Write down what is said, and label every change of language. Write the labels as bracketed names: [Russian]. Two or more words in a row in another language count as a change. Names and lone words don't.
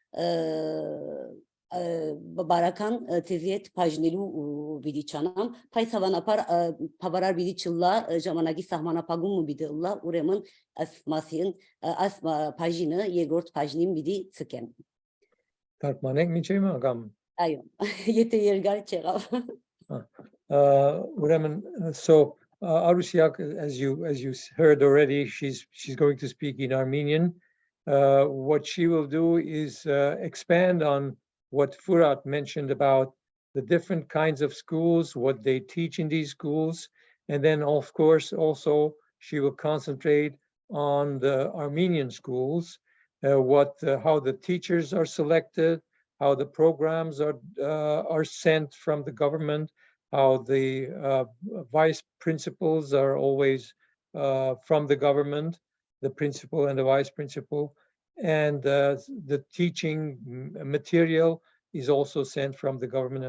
[Armenian] բարական թեզի հետ բաժնելու պիտի չանամ, բայց հավանաբար բավարար պիտի չլա ժամանակի սահմանափակումը պիտի լա, ուրեմն այս մասին այս բաժինը երկրորդ բաժնին պիտի ցկեմ։ Թարգմանենք միջև կամ Այո, եթե երկար չեղավ։ Ուրեմն, [English] so Arusyak, as you heard already, she's going to speak in Armenian. What she will do is expand on what Firat mentioned about the different kinds of schools, what they teach in these schools, and then of course also she will concentrate on the Armenian schools, how the teachers are selected, how the programs are sent from the government, how the vice principals are always from the government, the principal and the vice principal, and the teaching material is also sent from the government.